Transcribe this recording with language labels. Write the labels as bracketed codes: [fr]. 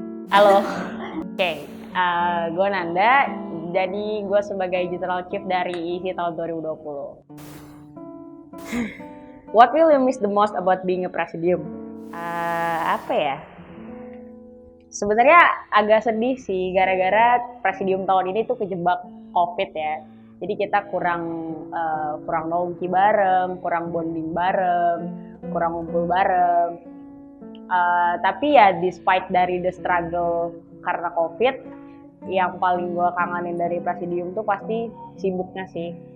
[id] Halo, oke, gue Nanda, jadi gue sebagai General Chief dari IISI tahun 2020. [en] What will you miss the most about being a Presidium? [id] Apa ya? Sebenarnya agak sedih sih, gara-gara Presidium tahun ini tuh kejebak COVID ya. Jadi kita kurang nongki bareng, kurang bonding bareng, kurang ngumpul bareng. Tapi ya despite dari the struggle karena COVID, yang paling gue kangenin dari Presidium tuh pasti sibuknya sih.